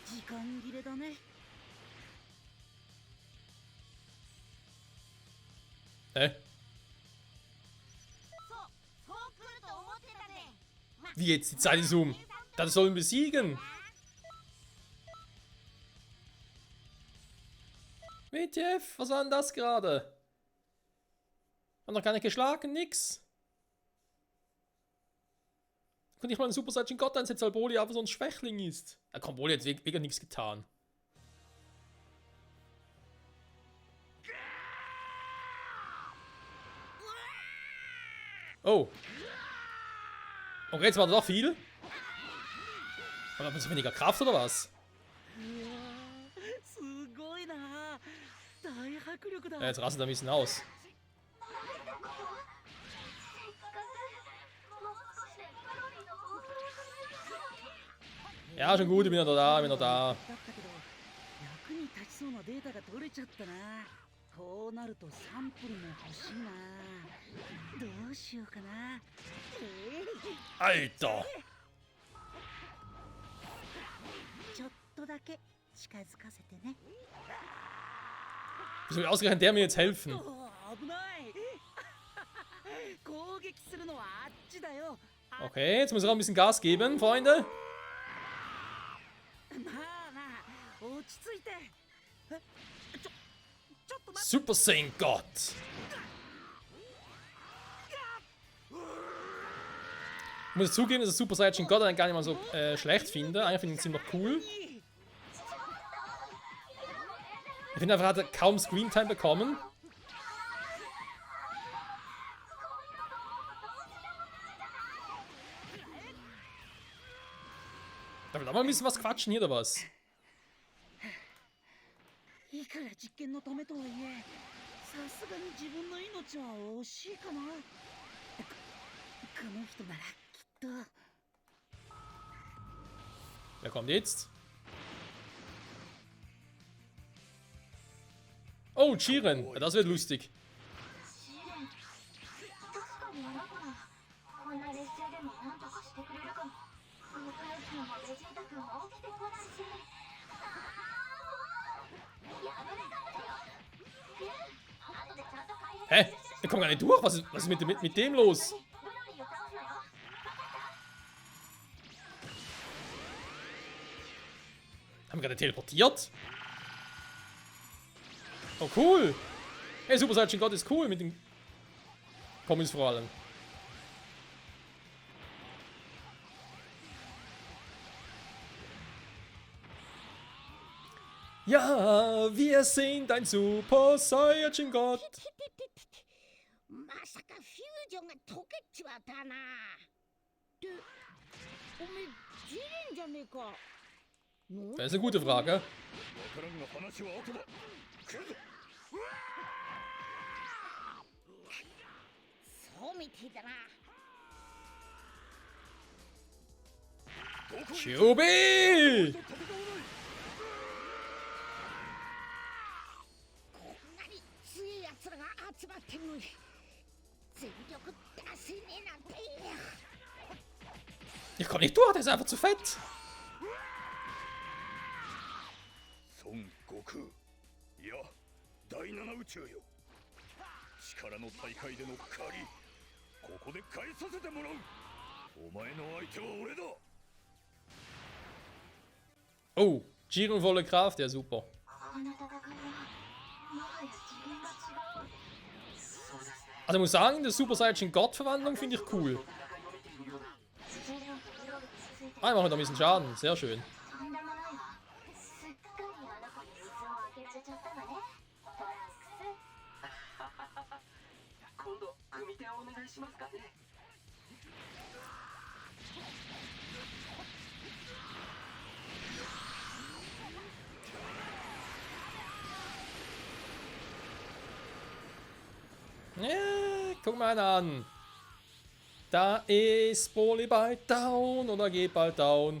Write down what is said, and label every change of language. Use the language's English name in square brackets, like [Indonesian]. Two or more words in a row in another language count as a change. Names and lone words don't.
[Japanese] 間切れだね。そう来ると思ってたぜ。 [German] Wie jetzt? Die Zeit ist um. Das sollen besiegen. WTF, was war denn das gerade? Hat noch keiner geschlagen, nix. Könnte ich mal einen Super Saiyan God einsetzen, weil Broly einfach so ein Schwächling ist. Komm, Broly hat wirklich nichts getan. Oh. Okay, jetzt war da doch viel. Aber hat man so weniger Kraft oder was? [Japanese] すごいな。大迫力だ。 [German] Ja, jetzt rastet er ein bisschen aus. Ja, schon gut, ich bin noch da, ich bin noch da. [Japanese] だったけど役に立ちそうなデータが取れちゃったな。こうなるとサンプルも欲しいな。どうしようかな。 [German] Alter! [Japanese] ちょっとだけ近づかせてね。 [German] Wieso will ausgerechnet der mir jetzt helfen? [Japanese] 危ない。攻撃するのはあっちだよ。 [German] Okay, jetzt muss er auch ein bisschen Gas geben, Freunde. [Japanese] まあまあ落ち着いて。ちょっと待って。 Super Saiyan God! [German] Ich muss zugeben, dass ich Super Saiyan God eigentlich gar nicht mal so schlecht finde. Eigentlich finde ich ihn ziemlich cool. Ich finde einfach, er hat kaum Screentime bekommen. Da will auch mal ein bisschen was quatschen hier, oder was? [Japanese] いくら実験のためとはいえ、さすがに自分の命は惜しいかな。この人ならきっと。 [German] Wer kommt jetzt? Oh, Jiren. Ja, das wird lustig. [Japanese] 確かにあの子ならこんな劣勢でも何とかしてくれるかも。そのくらいつのもベジータ君も起きてこないし。やめなかったよ。後でちゃんと改変 [German] Hä? Der kommt gar nicht durch. Was ist mit dem los? [Japanese] ブロリーを倒すのよ。 [German] Haben wir gerade teleportiert? Oh, cool. Hey, Super Saiyan God ist cool mit den Comics vor allem. Ja, wir sind ein Super Saiyan God. [Japanese] まさかフュージョンが溶けちまったな。っておめえジレンじゃねえか。 [German] Das ist eine gute Frage. [Japanese] そうみてえだな。 Shubi! こんなに強い奴らが集まってんのに全力出せねえなんて。 [German] Ich komme nicht durch, der ist einfach zu fett. [Japanese] 孫悟空いや第七宇宙よ力の大会での借りここで返させてもらうお前の相手は俺だ [German] Oh, Jiren volle Kraft, ja super. [Japanese] この戦いはもはや次元が違う。 [German] Also ich muss sagen, die Super Saiyan God Verwandlung finde ich cool. [Japanese] ジレンとブロリー続いて [German] Ah, ich mache da ein bisschen Schaden, sehr schön. [Japanese] とんでもないわ。すっかりあの子に裾を開けられちゃったのね。トランクス。今度組手をお願いしますかね。 [German] Ja, guck mal an. Da ist Broly bald down oder geht bald down.